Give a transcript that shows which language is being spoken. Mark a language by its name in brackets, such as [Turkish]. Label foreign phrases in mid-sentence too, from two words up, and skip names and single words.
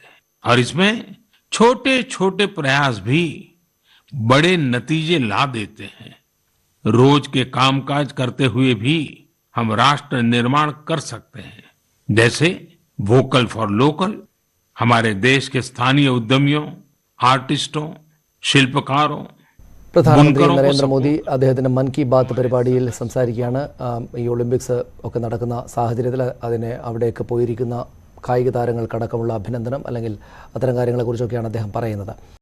[Hindi] और इसमें छोटे छोटे प्रयास भी बड़े नतीजे ला देते हैं। रोज के कामकाज करते हुए भी हम राष्ट्र निर्माण कर सकते हैं। जैसे [English] vocal for local, [Hindi] हमारे देश के स्थानीय उद्यमियों, आर्टिस्टों, शिल्पकारों, [Malayalam] പ്രധാനമന്ത്രി നരേന്ദ്രമോദി അദ്ദേഹത്തിന്റെ [Hindi] मन की बात [Malayalam] പരിപാടിയിൽ സംസാരിക്കുകയാണ്. ഈ ഒളിമ്പിക്സ് ഒക്കെ നടക്കുന്ന സാഹചര്യത്തിൽ അതിനെ അവിടേക്ക് പോയിരിക്കുന്ന കായിക താരങ്ങൾക്കടക്കമുള്ള അഭിനന്ദനം അല്ലെങ്കിൽ അത്തരം കാര്യങ്ങളെക്കുറിച്ചൊക്കെയാണ് അദ്ദേഹം പറയുന്നത്.